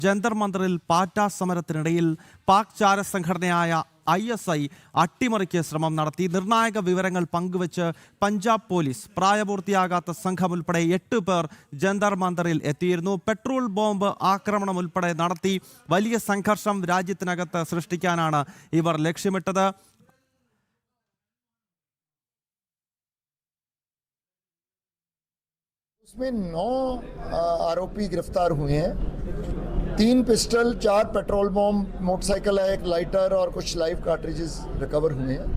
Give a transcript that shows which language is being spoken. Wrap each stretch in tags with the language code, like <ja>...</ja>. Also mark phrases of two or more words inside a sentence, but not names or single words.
<ml>ജന്തർ മന്ദറിൽ പാറ്റ സമരത്തിനിടയിൽ പാക് ചാരസംഘടനയായ ISI അട്ടിമറിക്ക് ശ്രമം നടത്തി. നിർണായക വിവരങ്ങൾ പങ്കുവച്ച് പഞ്ചാബ് പോലീസ് പ്രായപൂർത്തിയാകാത്ത സംഘം ഉൾപ്പെടെ 8 പേർ ജന്തർ മന്ദറിൽ എത്തിയിരുന്നു.</ml> <en>petrol bomb</en> <ml>ആക്രമണം ഉൾപ്പെടെ നടത്തി വലിയ സംഘർഷം രാജ്യത്തിനകത്ത് സൃഷ്ടിക്കാനാണ് ഇവർ ലക്ഷ്യമിട്ടത്.</ml> <hi>उसमें 9 आरोपी गिरफ्तार हुए हैं। 3 पिस्टल, 4</hi> <en>petrol bomb,</en> <hi>मोटरसाइकिल है, एक लाइटर और कुछ</hi> <en>live cartridges</en> <hi>रिकवर हुए हैं।</hi>